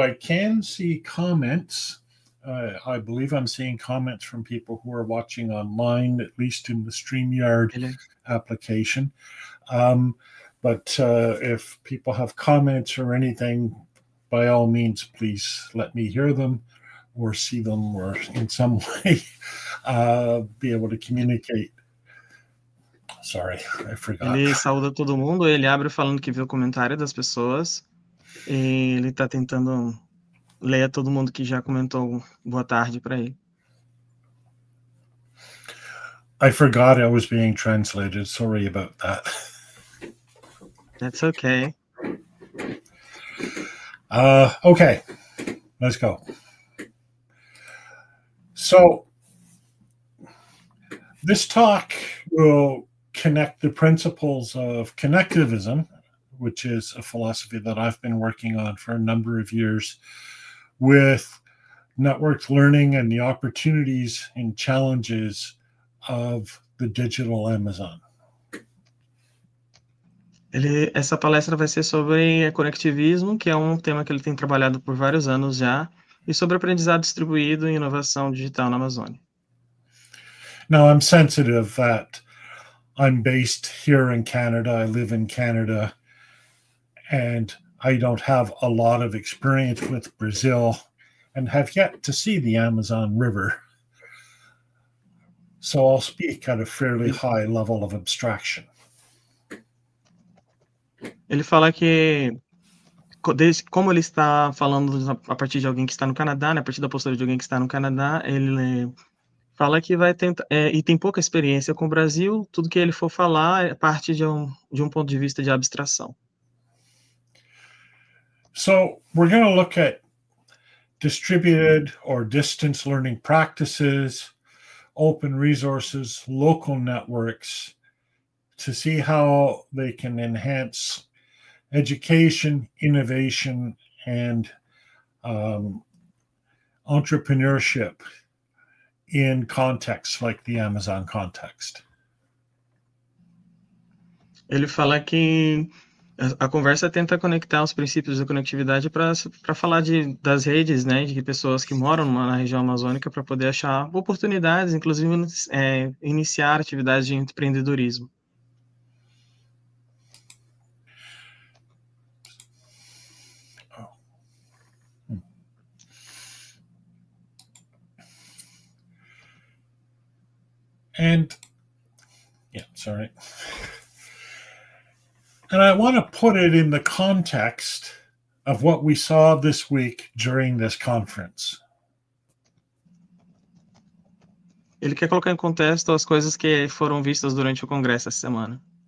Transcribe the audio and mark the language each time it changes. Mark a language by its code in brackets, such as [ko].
[en] I can see comments. I believe I'm seeing comments from people who are watching online, at least in the StreamYard application. But if people have comments or anything, by all means, please let me hear them or see them or in some way be able to communicate. Sorry, I forgot. [pt] Ele saúda todo mundo, ele abre falando que viu o comentário das pessoas e ele está tentando ler todo mundo que já comentou boa tarde para ele. [en] I forgot I was being translated. Sorry about that. That's okay. Okay, let's go. So this talk will connect the principles of connectivism, which is a philosophy that I've been working on for a number of years, with networked learning and the opportunities and challenges of the digital Amazon. [pt] Essa palestra vai ser sobre conectivismo, que é um tema que ele tem trabalhado por vários anos já, e sobre aprendizado distribuído e inovação digital na Amazônia. [en] Now, I'm sensitive that I'm based here in Canada. I live in Canada, and I don't have a lot of experience with Brazil and have yet to see the Amazon River. So I'll speak at a fairly high level of abstraction. [pt] Ele fala que, como ele está falando a partir de alguém que está no Canadá, né, a partir da postura de alguém que está no Canadá, ele fala que vai tentar, e tem pouca experiência com o Brasil, tudo que ele for falar é parte de um ponto de vista de abstração. [en] So we're going to look at distributed or distance learning practices, open resources, local networks, to see how they can enhance education, innovation, and entrepreneurship in contexts like the Amazon context. [pt] Ele fala que a conversa tenta conectar os princípios da conectividade para falar das redes, né, de pessoas que moram na região amazônica para poder achar oportunidades, inclusive iniciar atividades de empreendedorismo. [en] And I want to put it in the context of what we saw this week during this conference. [pt] Ele quer colocar em contexto as coisas que foram vistas durante o congresso essa semana.